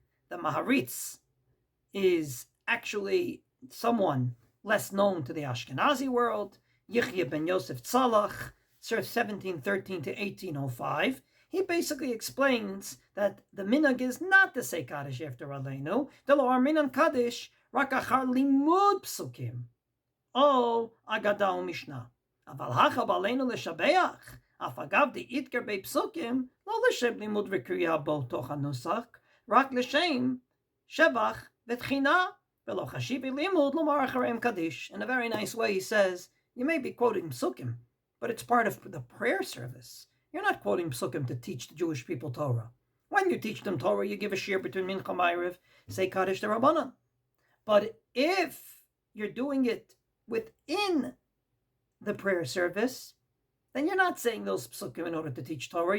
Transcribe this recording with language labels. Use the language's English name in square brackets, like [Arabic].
[English] The Maharitz is actually someone less known to the Ashkenazi world, Yichya ben Yosef Tzalach, circa 1713 to 1805. he basically explains that the minhag is not to say Kaddish after Aleinu. [Hebrew] Delo arminan Kaddish rak achar limud psukim. O agada u'mishnah. Aval hachab Aleinu לשבח. אף אגב דאיתקר בפסוקים, לא לשם לימוד וקריאה בו תוך הנוסח, רק לשם שבח ותחינה, ולא חשיבי לימוד לומר אחריהם קדיש. [English] In a very nice way he says, you may be quoting psukim, but it's part of the prayer service. You're not quoting psukim to teach the Jewish people Torah. When you teach them Torah, you give a shir between Mincha and Ma'ariv, say Kaddish D'Rabbanan. But if you're doing it within the prayer service, then you're not saying those psukim in order to teach Torah.